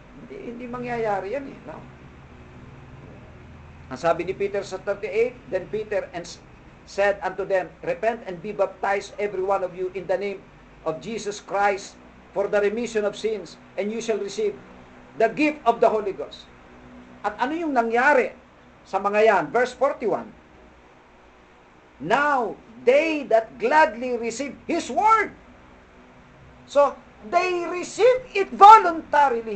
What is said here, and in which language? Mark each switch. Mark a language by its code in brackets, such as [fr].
[tl] Hindi mangyayari yan eh, no? Ang sabi ni Peter sa 38, [en] then Peter said unto them, repent and be baptized every one of you in the name of Jesus Christ for the remission of sins, and you shall receive the gift of the Holy Ghost. [tl] At ano yung nangyari sa mga yan? [en] Verse 41. Now, they that gladly receive His word. So, they receive it voluntarily.